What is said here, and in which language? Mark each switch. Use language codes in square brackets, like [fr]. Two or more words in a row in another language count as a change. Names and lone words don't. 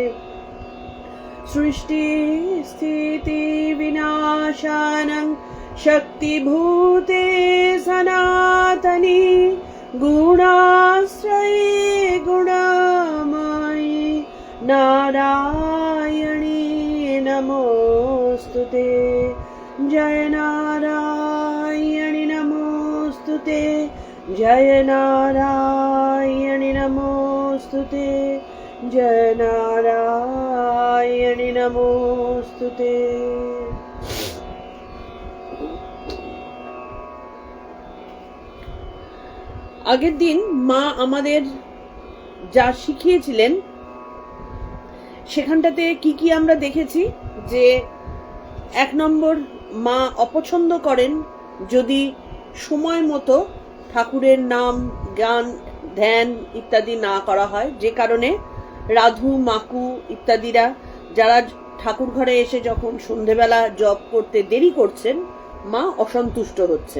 [sa] सृष्टिस्थितिविनाशानं शक्तिभूते सनातनी गुणाश्रये गुणमयी नारायणी नमोऽस्तुते। जय नारायणी नमोऽस्तुते, जय नारायणी नमोऽस्तुते, जय नारायणी नमोऽस्तुते। [bn] আগের দিন মা আমাদের যা শিখিয়েছিলেন সেখানটাতে কি কি আমরা দেখেছি যে 1 নম্বর, মা অপছন্দ করেন যদি সময় মতো ঠাকুরের নাম গান ধ্যান ইত্যাদি না করা হয়, যে কারণে রাধু মাকু ইত্যাদিরা যারা ঠাকুর ঘরে এসে যখন সন্ধেবেলা জপ করতে দেরি করছেন মা অসন্তুষ্ট হচ্ছেন।